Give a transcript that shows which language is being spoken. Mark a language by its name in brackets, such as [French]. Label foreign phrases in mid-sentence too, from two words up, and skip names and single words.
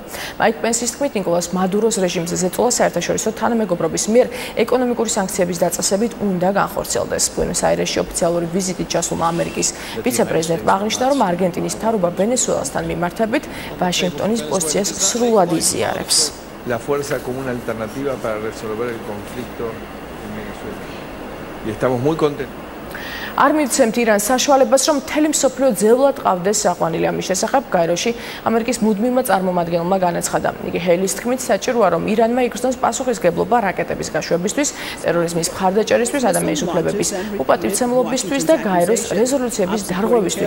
[Georgian] მაიკ პენსის თქმით, ნიკოლას მადუროს რეჟიმზე ზეწოლა საერთაშორისო თანამეგობრობის მიერ ეკონომიკური სანქციების დაწესებით უნდა განხორციელდეს. ბუენოს-აირესში ოფიციალური ვიზიტით ჩასულმა ამერიკის ვიცე-პრეზიდენტმა აღნიშნა, რომ არგენტინის მთავრობა ვენესუელასთან მიმართებით ვაშინგტონის პოზიციას სრულად იზიარებს. [Spanish] La fuerza como una alternativa para resolver el conflicto en Venezuela. Y estamos muy contentos. [Georgian] არ მივცემთ ირანს საშუალებას, რომ მთელი მსოფლიო ძევლად ყავდეს საყვანილი. ამის შესახებ გაეროში ამერიკის მუდმივმა წარმომადგენელმა განაცხადა. იგი ჰეილის თქმით საჭიროა, რომ ირანმა იგრძნოს პასუხისგებლობა რაკეტების გაშვებისთვის, ტერორიზმის მხარდაჭერისთვის, ადამიანის უფლებების უპატივცემლობისთვის და გაეროს რეზოლუციების დარღვევისთვის.